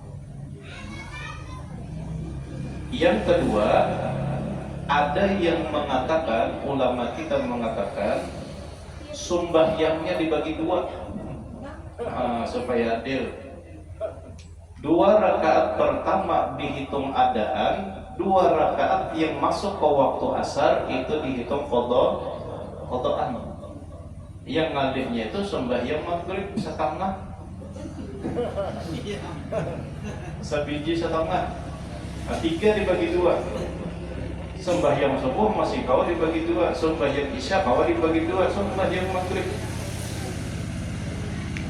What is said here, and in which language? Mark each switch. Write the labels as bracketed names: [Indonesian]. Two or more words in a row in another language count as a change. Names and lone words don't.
[Indonesian] Yang kedua, ada yang mengatakan, ulama kita mengatakan sembahyangnya dibagi 2 supaya adil. 2 rakaat pertama dihitung adaan, 2 rakaat yang masuk ke waktu asar itu dihitung qadaan. Yang ngalihnya itu sembahyang maghrib setengah, sabiji setengah. Nah, 3 dibagi 2. Sembahyang subuh masih kau dibagi 2, sembahyang isya kau dibagi 2, sembahyang maghrib.